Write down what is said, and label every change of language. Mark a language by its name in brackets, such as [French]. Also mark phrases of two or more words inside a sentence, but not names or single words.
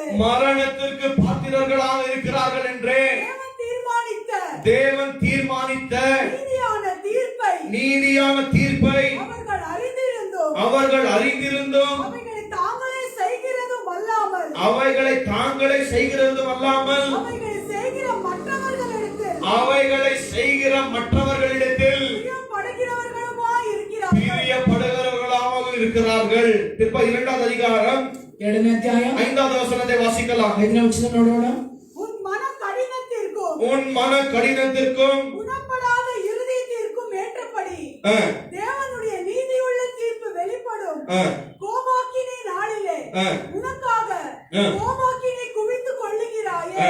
[Tamil] மரணத்திற்கு பாத்திரர்களாக இருக்கிறார்கள் என்றே தேவன் தீர்மானித்த நீதியான தீர்ப்பை அவர்கள் அறிந்திருந்தும் அவைகளை தாங்களே செய்கிறதும் அல்லாமல் அவைகளை செய்கிற மற்றவர்களிடத்தில் பிரியப்படுகிறவர்களாக இருக்கிறார்கள். 2வது அதிகாரம் [Kannada] 2ನೇ ಅಧ್ಯಾಯ [Tamil] 5வது வசனத்தை வாசிக்கலாம். [Kannada] 5ನೇ ವಚನ ನೋಡೋಣ. [Tamil] உன் மன கடினத்திற்கும் குணப்படாத இருதயத்திற்கும் ஏற்றபடி தேவனுடைய நீதியுள்ள தீர்ப்பு வெளிப்படும். கோபாக்கினை நாளிலே உனக்காக கோபாக்கினை குவித்துக் கொள்ளுகிறாயே.